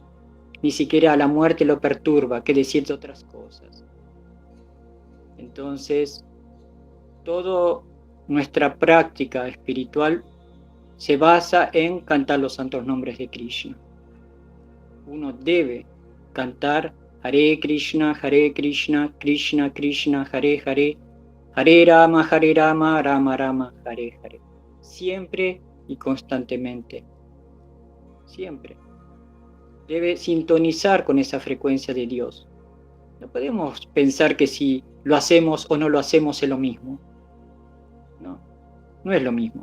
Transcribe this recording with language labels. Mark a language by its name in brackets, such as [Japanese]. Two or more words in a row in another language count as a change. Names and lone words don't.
[Spanish] Ni siquiera la muerte lo perturba, qué decir de otras cosas. Entonces, toda nuestra práctica espiritual se basa en cantar los santos nombres de Krishna. Uno debe cantar [Sanskrit] Hare Krishna, Krishna Krishna, Hare Hare, Hare Rama, Rama Rama, Hare Hare. [Spanish] Siempre y constantemente. Siempre. Debe sintonizar con esa frecuencia de Dios. No podemos pensar que si lo hacemos o no lo hacemos es lo mismo. No, no es lo mismo.